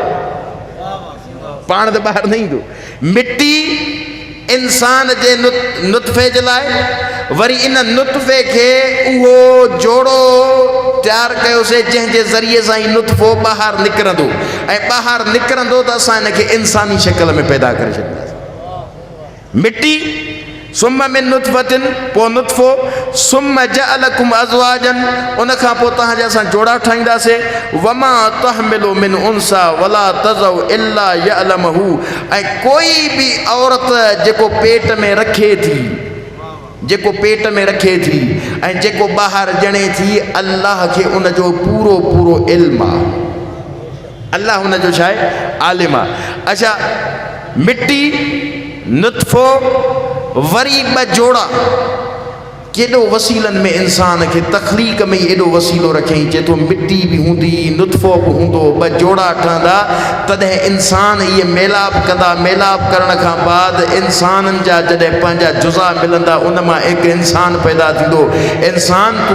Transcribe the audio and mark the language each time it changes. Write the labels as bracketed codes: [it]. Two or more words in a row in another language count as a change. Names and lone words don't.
[sd] पाण त ॿाहिरि न ईंदो मिट्टी इंसान जे नुतफ़े जे लाइ वरी इन नुतफ़े खे उहो जोड़ो तैयार कयोसीं जंहिंजे ज़रिए सां ई नुतफ़ो ॿाहिरि निकिरंदो ऐं ॿाहिरि निकिरंदो त असां हिनखे इंसानी शिकल में पैदा करे छॾींदासीं मिट्टी [ar] ثم من نطفة [sd] पोइ नुतफ़ो [ar] ثم جعلكم أزواجا [sd] उन खां पोइ तव्हांजा असां जोड़ा ठाहींदासीं [ar] وما تحمل من أنثى ولا تضع إلا بعلمه [sd] ऐं कोई बि औरत जेको पेट में रखे थी जेको पेट में रखे थी ऐं जेको ॿाहिरि ॼणे थी अल्लाह खे उन जो पूरो पूरो इल्मु आहे अल्लाह हुन जो छा आहे आलिम आहे अच्छा मिट्टी नुतफ़ो वरी ॿ जोड़ा केॾो वसीलनि में इंसान खे तख़लीक़ में ई एॾो वसीलो रखियईं चए थो मिट्टी बि हूंदी नुतफ़ो बि हूंदो ॿ जोड़ा ठहंदा तॾहिं इंसान इहे मेलाप कंदा मेलाप करण खां बाद इंसाननि जा जॾहिं पंहिंजा जुज़ा मिलंदा उन मां हिकु इंसान पैदा थींदो इंसान तूं